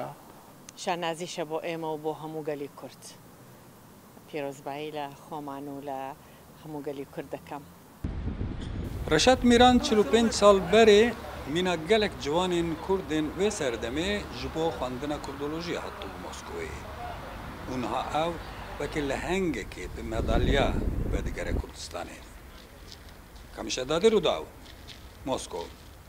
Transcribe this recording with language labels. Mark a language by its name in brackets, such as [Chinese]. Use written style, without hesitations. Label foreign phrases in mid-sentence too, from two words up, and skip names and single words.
[Central Kurdish] شانازیشە بۆ ئێمە و بۆ هەموو گەلی کورد پیرۆزبایی لە خۆمان و لە هەموو گەلی کورد دەکەم. [Kurdish] Reşat Miran 45 sal berê mîna gelek ciwanên Kurdên vê serdemê ji bo xwendina kurdolojiya hatû Moskowê û niha ew wekî lehengekê bi medalya vedigere Kurdistanê. Kamişe dadir û daw Moskow.